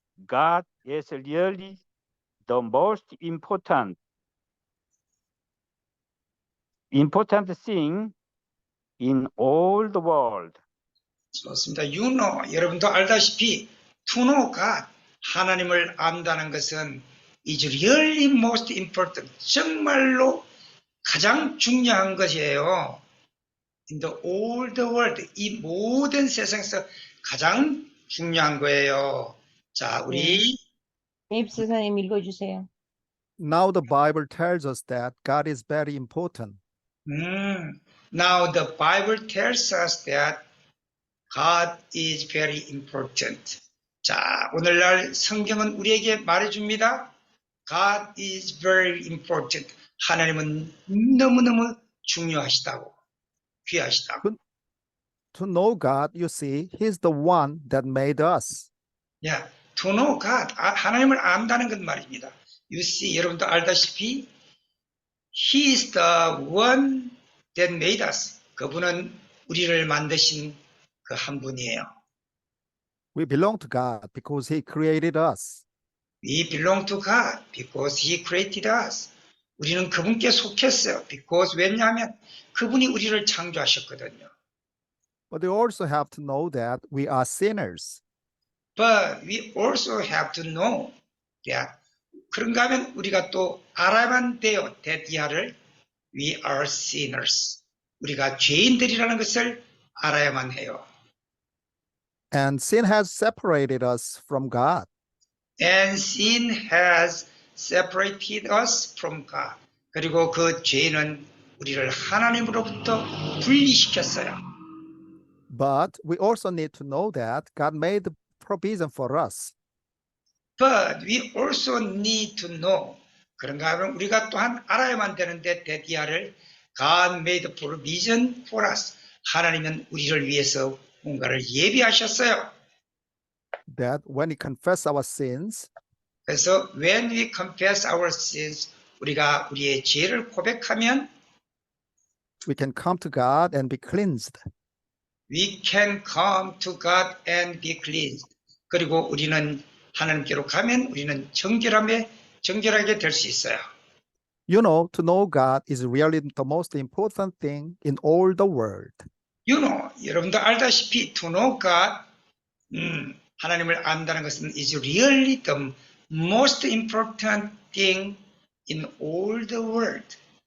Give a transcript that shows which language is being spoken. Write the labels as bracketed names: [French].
[English] God is really the most important thing in all the world. [Korean] 좋습니다. [English] You know, [Korean] 여러분도 알다시피 [English] to know God, [Korean] 하나님을 안다는 것은 [English] is really most important, [Korean] 정말로 가장 중요한 것이에요. [English] In the all the world, [Korean] 이 모든 세상에서 가장 중요한 거예요. 자, 우리 에입스 선생님 읽어주세요. [English] Now the Bible tells us that God is very important. Now the Bible tells us that God is very important. [Korean] 자, 오늘날 성경은 우리에게 말해줍니다. [English] God is very important. [Korean] 하나님은 너무너무 중요하시다고, 귀하시다고. [English] To know God, you see, He's the one that made us. Yeah, to know God, [Korean] 하나님을 안다는 것 말입니다. [English] You see, [Korean] 여러분도 알다시피 [English] He is the one that made us. [Korean] 그분은 우리를 만드신 그 한 분이에요. [English] We belong to God because He created us. We belong to God because He created us. [Korean] 우리는 그분께 속했어요. [English] Because [Korean] 왜냐하면 그분이 우리를 창조하셨거든요. [English] But we also have to know that we are sinners. But we also have to know that [Korean] 그런가 하면 우리가 또 알아야만 돼요. [English] that [Korean] 이하를 [English] we are sinners. [Korean] 우리가 죄인들이라는 것을 알아야만 해요. [English] And sin has separated us from God. And sin has separated us from God. [Korean] 그리고 그 죄는 우리를 하나님으로부터 분리시켰어요. [English] But we also need to know that God made provision for us. But we also need to know. [Korean] 그런가 하면 우리가 또한 알아야만 되는데 [English] that [Korean] 이하를 [English] God made provision for us. [Korean] 하나님은 우리를 위해서 뭔가를 예비하셨어요. [English] That when we confess our sins, [Korean] 그래서 [English] when we confess our sins, [Korean] 우리가 우리의 죄를 고백하면 [English] we can come to God and be cleansed. we can come to God and be cleansed. [Korean] 그리고 우리는 하나님께로 가면 우리는 정결하게 될 수 있어요. [English] You know God is really the most important thing in all the world. You know, [Korean] 여러분도 알다시피 [English] to know God, [Korean] 하나님을 안다는 것은 [English] is really the most important thing in all the world.